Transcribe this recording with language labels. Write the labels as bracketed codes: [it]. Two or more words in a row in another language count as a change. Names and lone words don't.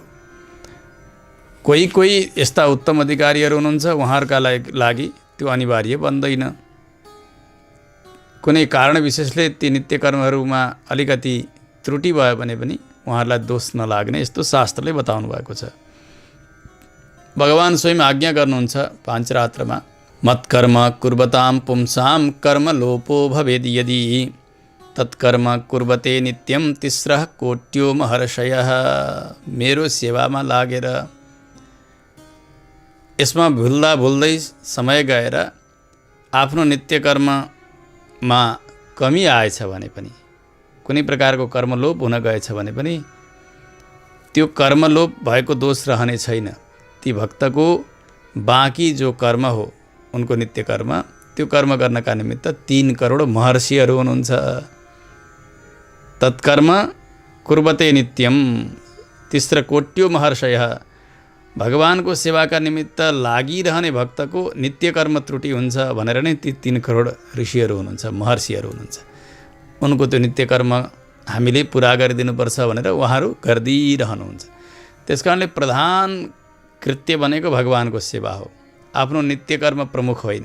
[ne] कोही कोही यस्ता उत्तम अधिकारीहरू हुनुहुन्छ, उहाँहरूका लागि त्यो अनिवार्य बन्दैन। कुनै कारण विशेषले ती नित्य कर्महरूमा अलिकति त्रुटि भयो भने पनि उहाँहरूलाई दोष नलाग्ने, यस्तो शास्त्रले बताउनु भएको छ। भगवान स्वयं आज्ञा गर्नुहुन्छ पाञ्चरात्रमा, [sa] मत्कर्म कुर्वतां पुंसां कर्म लोपो भवेद यदि तत्कर्म कुर्वते नित्यं तिस्रः कोट्यो महर्षयः। [ne] मेरो सेवामा लागेर यसमा भुल्दा भुल्दै समय गएर आफ्नो नित्य कर्ममा कमी आएछ भने पनि, कुनै प्रकारको कर्मलोप हुन गएछ भने पनि त्यो कर्मलोप भएको दोष रहने छैन। ती भक्तको बाँकी जो कर्म हो उनको नित्य कर्म, त्यो कर्म गर्नका निमित्त 3 करोड महर्षिहरू हुनुहुन्छ। [sa] तत्कर्म कुर्वते नित्यम तिस्र कोट्यो महर्षयः। [ne] भगवानको सेवाका निमित्त लागिरहने भक्तको नित्य कर्म त्रुटि हुन्छ भनेर नै ती 3 करोड ऋषिहरू हुनुहुन्छ, महर्षिहरू हुनुहुन्छ। उनको त्यो नित्य कर्म हामीले पुरा गरिदिनुपर्छ भनेर उहाँहरू गरिदिइरहनुहुन्छ। त्यस कारणले प्रधान कृत्य भनेको भगवानको सेवा हो, आफ्नो नित्य कर्म प्रमुख होइन।